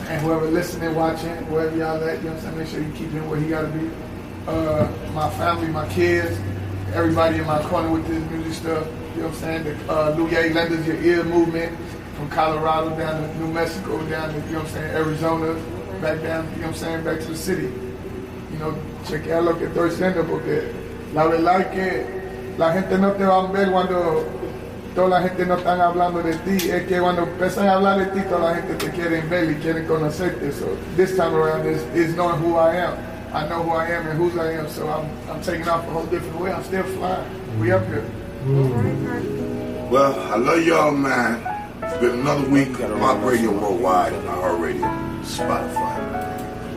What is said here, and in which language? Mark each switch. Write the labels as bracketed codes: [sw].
[en] And whoever listening, watching, wherever y'all at, you know what I'm saying, make sure you keep him where he got to be. My family, my kids, everybody in my corner with this music stuff, you know what I'm saying? The Luye Lenders Your Ear movement from Colorado down to New Mexico, down to, you know what I'm saying, Arizona, back down, you know what I'm saying, back to the city. You know, [es] chequea lo que estoy haciendo porque la verdad es que la gente no te va a ver cuando toda la gente no están hablando de ti, es que cuando empiezan a hablar de ti, toda la gente te quiere ver y quieren conocerte. [en] So this time around is knowing who I am. I know who I am and whose I am, so I'm taking off a whole different way. I'm still flying. We up here. Well, I love y'all, man. It's been another week. Rock Radio Worldwide, iHeartRadio, Spotify.